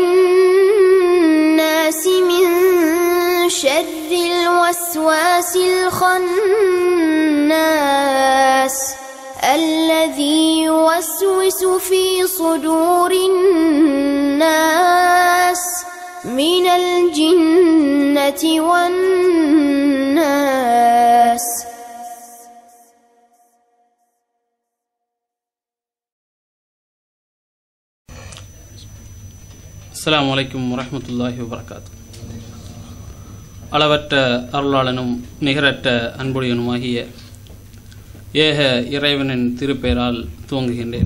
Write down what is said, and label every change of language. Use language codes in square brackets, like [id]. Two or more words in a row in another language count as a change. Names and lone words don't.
[ar] الناس من شر الوسواس الخناس الذي يوسوس في صدور الناس من الجنة والناس. السلام عليكم ورحمة الله وبركاته. [ta] அளவற்ற அருளாளனும் நிகரற்ற அன்புடையனுமாகிய ஏக இறைவனின் திருப்பெயரால் துவங்குகின்றேன்.